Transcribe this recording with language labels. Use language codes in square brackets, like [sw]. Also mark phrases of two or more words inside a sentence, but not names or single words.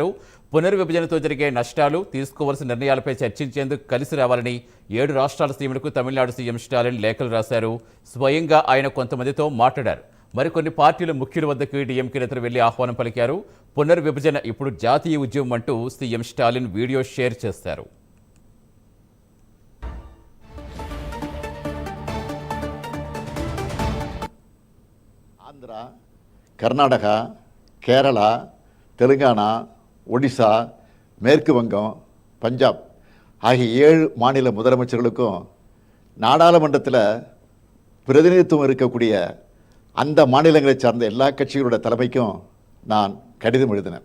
[te] పునర్విభజనతో జరిగే నష్టాలు తీసుకోవాల్సిన నిర్ణయాలపై చర్చించేందుకు కలిసి రావాలని 7 రాష్ట్రాల సీఎంలకు తమిళనాడు సీఎం స్టాలిన్ లేఖలు రాశారు. స్వయంగా ఆయన కొంతమందితో మాట్లాడారు. మరికొన్ని పార్టీల ముఖ్యుల వద్దకు డీఎంకే నేతలు వెళ్లి ఆహ్వానం పలికారు. పునర్విభజన ఇప్పుడు జాతీయ ఉద్యమం అంటూ సీఎం స్టాలిన్ వీడియో షేర్ చేశారు. [ta] ஆந்திர, கர்நாடகா, கேரளா, தெலுங்கானா, ஒடிசா, மேற்கு வங்கம், பஞ்சாப் ஆகிய 7 மாநில முதலமைச்சர்களுக்கும் நாடாளுமன்றத்தில் பிரதிநிதித்துவம் இருக்கக்கூடிய அந்த மாநிலங்களை சார்ந்த எல்லா கட்சிகளோட தலைமைக்கும் நான் கடிதம் எழுதினேன்.